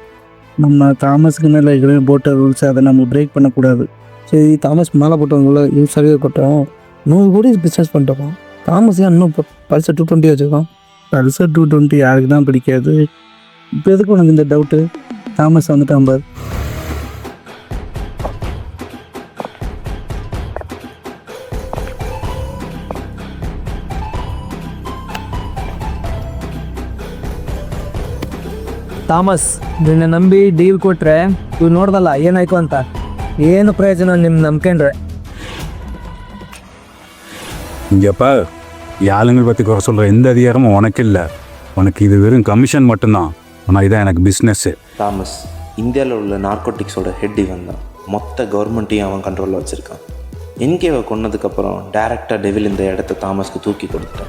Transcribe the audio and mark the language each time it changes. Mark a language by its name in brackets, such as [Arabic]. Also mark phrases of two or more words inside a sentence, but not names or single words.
[Tamil] நம்ம தாமஸுக்கு மேலே இருக்கிற போட்ட ரூல்ஸ் அதை நம்ம பிரேக் பண்ணக்கூடாது. சரி, தாமஸ் மேலே போட்டவங்கள [English] use survey [Tamil] போட்டோம். 100 கோடி பிஸ்னஸ் பண்ணிட்டோம். தாமஸ் ஏன் இன்னும் பரிசு 220 வச்சுருக்கோம்? பல்சர் 220 யாருக்கு தான் பிடிக்காது. இப்போ எதுக்கு உனக்கு இந்த டவுட்டு? தாமஸ் வந்துட்டான் பார். [Kannada] ತಾಮಸ್, ನಿನ್ನ ನಂಬಿ ಡೀಲ್ ಕೊಟ್ರೆ ಇವ್ ನೋಡ್ದಲ್ಲ ಏನಾಯ್ತು ಅಂತ. ಏನು ಪ್ರಯೋಜನ ನಿಮ್ಮ ನಂಬ್ಕೊಂಡ್ರೆ? [Tamil] இங்கேப்பா ஆளுங்களை பற்றி குறை சொல்கிற எந்த அதிகாரமும் உனக்கு இல்லை. உனக்கு இது வெறும் கமிஷன் மட்டும்தான். ஆனால் இதான் எனக்கு பிஸ்னஸ்ஸு. தாமஸ் இந்தியாவில் உள்ள நார்கோட்டிக்ஸோட ஹெட் இவன் தான். மொத்த கவர்மெண்ட்டையும் அவன் கண்ட்ரோலில் வச்சுருக்கான். என்கேவை கொன்னதுக்கப்புறம் டைரெக்டாக டெவில் இந்த இடத்த தாமஸ்க்கு தூக்கி கொடுத்துட்டான்.